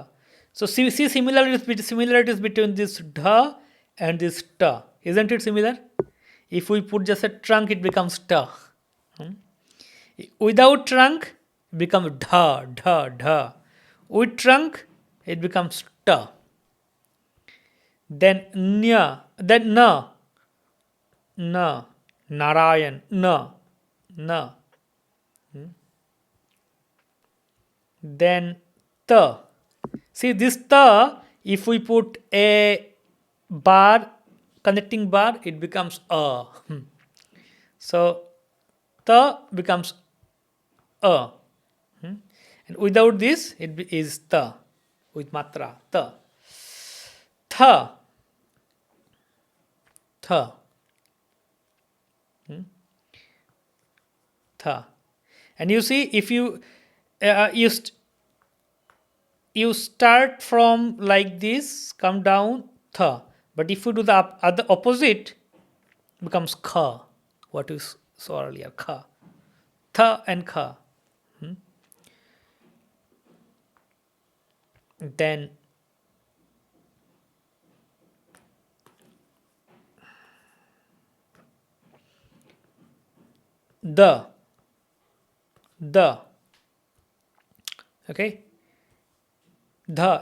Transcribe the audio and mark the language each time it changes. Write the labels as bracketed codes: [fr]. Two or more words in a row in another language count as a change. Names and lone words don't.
[en] So see similarities between this dha and this ta. Isn't it similar? If we put just a trunk, it becomes ta. Without trunk, it becomes dha, dha, dha. With trunk, it becomes ta. Then nya, then na, na, Narayan, na, na. Then ta. See this ta, if we put a bar, connecting bar, it becomes a. So ta becomes a. And without this, it is ta, with matra, ta. Tha, tha, tha. And you see, if you you start from like this, come down, tha. But if you do the other opposite, becomes kha. What you saw earlier, kha. Tha and kha. Then the, okay, the,